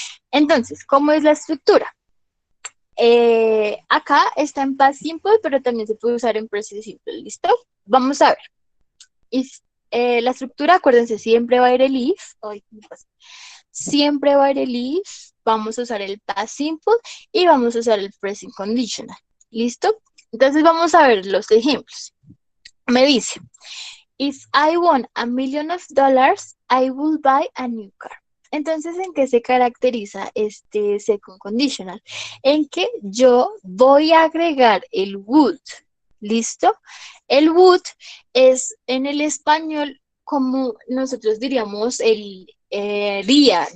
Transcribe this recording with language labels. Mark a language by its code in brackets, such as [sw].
[es] Entonces, ¿cómo es la estructura? Acá está en past simple, pero también se puede usar en present simple, ¿listo? Vamos a ver. Y, la estructura, acuérdense, siempre va a ir el if. Ay, ¿qué me pasa? Siempre va a ir el if, vamos a usar el past simple y vamos a usar el present conditional. ¿Listo? Entonces vamos a ver los ejemplos. Me dice, [en] if I won $1,000,000, I will buy a new car. [es] Entonces, ¿en qué se caracteriza este second conditional? En que yo voy a agregar el would. ¿Listo? El would es en el español como nosotros diríamos el día.